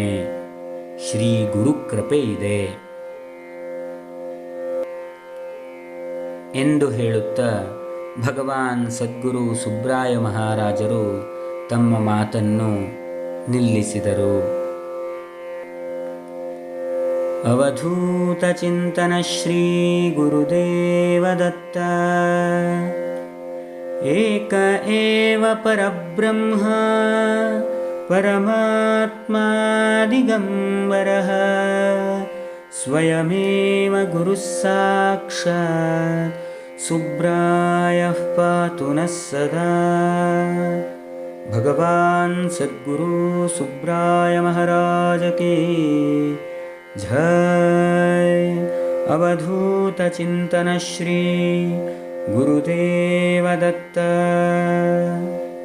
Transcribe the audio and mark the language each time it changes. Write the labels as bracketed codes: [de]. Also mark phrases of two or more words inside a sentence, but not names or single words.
[kn] ಶ್ರೀ ಗುರುಕೃಪೆ ಇದೆ ಎಂದು ಹೇಳುತ್ತಾ ಭಗವಾನ್ ಸದ್ಗುರು ಸುಬ್ರಾಯ ಮಹಾರಾಜರು ತಮ್ಮ ಮಾತನ್ನು ನಿಲ್ಲಿಸಿದರು. ಅವಧೂತ ಚಿಂತನ ಶ್ರೀ ಗುರುದೇವ ದತ್ತ. [sa] ಏಕ ಏವ ಪರಬ್ರಹ್ಮ ಪರಮಾತ್ಮಾ ದಿಗಂಬರಃ ಸ್ವಯಮೇವ ಗುರುಃ ಸಾಕ್ಷಾತ್ ಸುಬ್ರಾಯಃ ಪಾತು ನಃ ಸದಾ. [kn] ಭಗವಾನ್ ಸದ್ಗುರು ಸುಬ್ರಾಯ ಮಹಾರಾಜ [hi] की जय. [kn] ಅವಧೂತ ಚಿಂತನ ಶ್ರೀ ಗುರುದೇವ ದತ್ತ.